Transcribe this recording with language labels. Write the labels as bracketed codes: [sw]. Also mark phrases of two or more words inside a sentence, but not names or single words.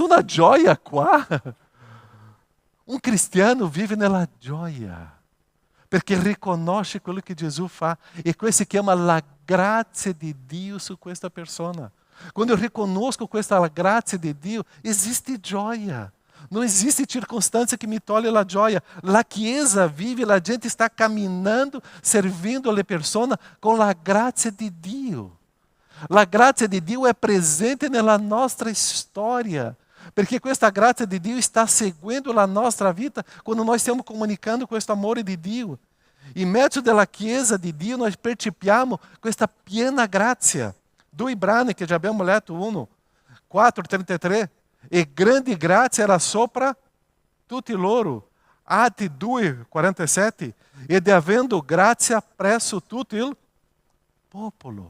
[it] Non c'è nessuna gioia qua. Un cristiano vive nella gioia, perché riconosce quello che Gesù fa, e questo si chiama la grazia di Dio su questa persona. Quando eu riconosco questa grazia di Dio, esiste gioia. [pt] Não existe circunstância que me tolhe [it] la gioia. La Chiesa vive, la gente [pt] está caminhando, servindo [it] le persone com la grazia di Dio. La grazia di Dio è presente nella nostra storia, perché questa grazia di Dio está seguendo la nostra vita quando [pt] nós estamos comunicando [it] questo amore di Dio. In mezzo della Chiesa di Dio nós percepiamo questa piena grazia. Do Ibrani, che già abbiamo letto 1, 4:33, e grande grazia era sopra tutti loro. Atti 2:47, ed avendo grazia presso tutto il popolo.